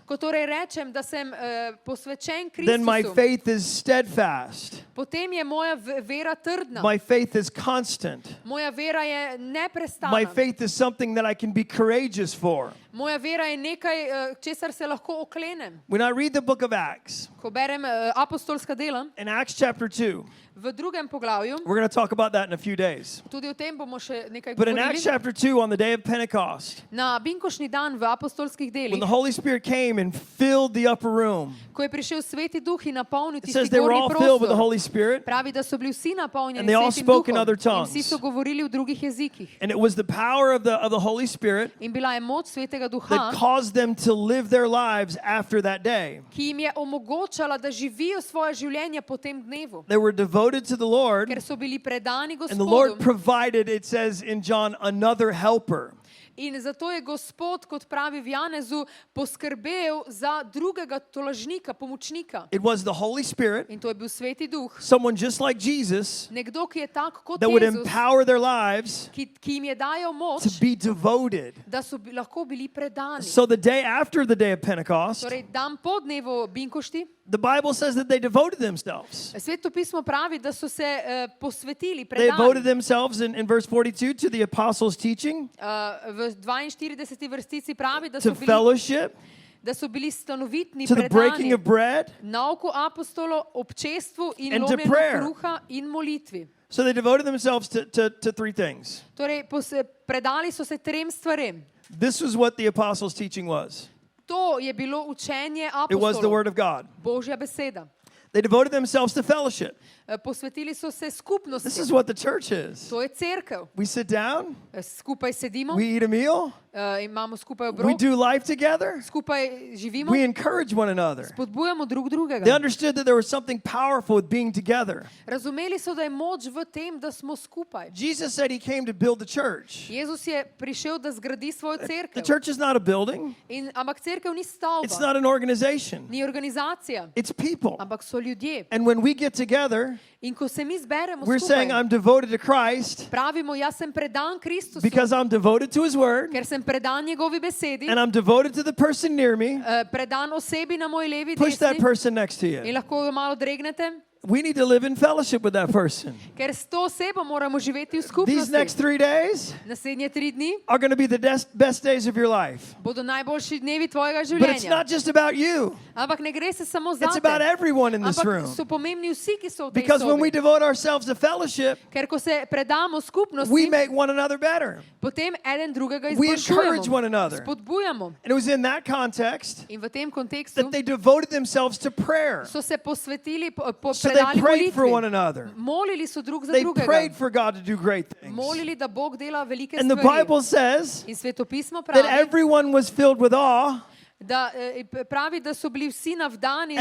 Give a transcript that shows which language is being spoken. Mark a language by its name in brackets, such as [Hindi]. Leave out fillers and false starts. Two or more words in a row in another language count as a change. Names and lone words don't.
[Slovenian] Ko torej rečem, da sem posvečen [English] then my [Slovenian] Kristusu, [English] faith is steadfast. [Slovenian] potem je moja vera trdna. [English] My faith is constant. [Slovenian] Moja vera je [English] My [Slovenian] neprestana. [English] faith is something that I can be courageous for. [Slovenian] Moja vera je nekaj, česar se lahko oklenem. [English] When I read the book of Acts, [Slovenian] Ko berem apostolska dela, [English] in Acts chapter 2, [Slovenian] v drugem poglavju, [English] we're going to talk about that in a few days. [Slovenian] tudi o tem bomo še nekaj [English] But in Acts [Slovenian] govorili. [English] chapter 2, on the day of Pentecost, [Slovenian] Na binkošni dan v apostolskih [English] when [Slovenian] delih, [English] the Holy Spirit came and filled the upper room, [Slovenian] ko je prišel Sveti Duh in napolnil [English] it [Slovenian] tisti [English] says they were [Slovenian] gornji [English] all filled with the [Slovenian] prostor, [English] Holy Spirit, [Slovenian] pravi, da so bili vsi napolnjeni [English] And they all [Slovenian] Svetim [English] spoke in [Slovenian] Duhom [English] other [Slovenian] in [English] tongues. [Slovenian] vsi so govorili v drugih jezikih. [English] and it was the power of the Holy Spirit [Slovenian] In bila je moč Svetega Duha, [English] that caused them to live their lives after that day. [Slovenian] ki jim je omogočala, da živijo svoje življenje po tem dnevu, [English] They were devoted to the Lord, [Slovenian] ker so bili predani [English] and the Lord [Slovenian] Gospodu. [English] provided, it says in John, another helper. [Slovenian] In zato je Gospod, kot pravi v Janezu, poskrbel za drugega tolažnika, pomočnika. [English] It was the Holy Spirit, [Slovenian] In to je bil Sveti Duh. [English] someone just like Jesus, [Slovenian] Nekdo, ki je tak kot [English] that would [Slovenian] Jezus, [English] empower their lives [Slovenian] ki jim je dajal [English] to [Slovenian] moč, [English] be devoted. [Slovenian] da so lahko bili predani. [English] So the day after the day of Pentecost, [Slovenian] Torej, dan po dnevu Binkošti, [English] the Bible says that they devoted themselves. [Slovenian] Sveto pismo pravi, da so se posvetili, [English] They devoted [Slovenian] predali. [English] themselves in verse 42 to the apostles' teaching, [Slovenian] V 42. vrstici pravi, [English] to fellowship, [Slovenian] da so bili stanovitni, [English] to the breaking [Slovenian] predani [English] of bread. [Slovenian] nauku apostolov, občestvu in [English] And to [Slovenian] lomljenju [English] prayer. [Slovenian] kruha in molitvi. [English] So they devoted themselves to three things. [Slovenian] Torej, predali so se trem stvarem. [English] This was what the apostles' teaching was. [Slovenian] To je bilo učenje [English] It was the [Slovenian] apostolov, [English] word of God. [Slovenian] Božja beseda. [English] They devoted themselves to fellowship. [Slovenian] Posvetili so se [English] This [Slovenian] skupnosti. [English] is what the church is. [Slovenian] To je cerkev. [English] We sit down, [Slovenian] Skupaj sedimo, [English] we eat a meal, [Slovenian] imamo skupaj [English] we [Slovenian] obrok, [English] do life together, [Slovenian] skupaj živimo, [English] we encourage one another. [Slovenian] spodbujamo drug [English] They [Slovenian] drugega. [English] understood that there was something powerful with being together. [Slovenian] Razumeli so, da je moč v tem, da smo skupaj. [English] Jesus said he came to build the church. [Slovenian] Jezus je prišel, da zgradi svojo [English] The [Slovenian] cerkev. [English] church is not a building, [Slovenian] Ampak cerkev ni [English] it's [Slovenian] stavba, [English] not an organization, [Slovenian] ni organizacija, [English] it's people. [Slovenian] ampak so ljudje. [English] And when we get together, [Slovenian] In ko se mi zberemo [English] we're saying, [Slovenian] skupaj, [English] I'm devoted to Christ [Slovenian] pravimo, jaz sem predan Kristusu, [English] because I'm devoted to his word, [Slovenian] ker sem predan njegovi besedi, [English] and I'm devoted to the person near me. [Slovenian] predan osebi na moji levi [English] Push that [Slovenian] desni [English] person next to [Slovenian] in [English] you. [Slovenian] lahko jo malo dregnete, [English] We need to live in fellowship with that person. [Slovenian] ker s to osebo moramo živeti v [English] These next [Slovenian] skupnosti. [English] 3 days [Slovenian] Naslednje 3 dni [English] are going to be the best days of your life. [Slovenian] bodo najboljši dnevi tvojega [English] But it's [Slovenian] življenja. [English] not just about you. [Slovenian] Ampak ne gre se samo [English] It's about [Slovenian] zate, [English] everyone in this [Slovenian] ampak [English] room. [Slovenian] so pomembni vsi, ki so v tej [English] Because when we [Slovenian] sobi. [English] devote ourselves to fellowship, [Slovenian] Ker ko se predamo [English] we [Slovenian] skupnosti, [English] make one another better. [Slovenian] potem eden drugega [English] We encourage one [Slovenian] izboljšujemo, [English] another. [Slovenian] spodbujamo. [English] And it was in that context [Slovenian] In v tem kontekstu [English] that they devoted themselves to prayer. [Slovenian] so se posvetili, [English] So they [Slovenian] predali [English] prayed for one [Slovenian] molitvi. [English] another. [Slovenian] Molili so drug za [English] They prayed [Slovenian] drugega. [English] for God to do great things. [Slovenian] Molili, da Bog dela velike [English] And the [Slovenian] stvari. [English] Bible says [Slovenian] In svetopismo [English] that [Slovenian] pravi, [English] everyone was filled with awe [Slovenian] pravi, da so bili vsi navdani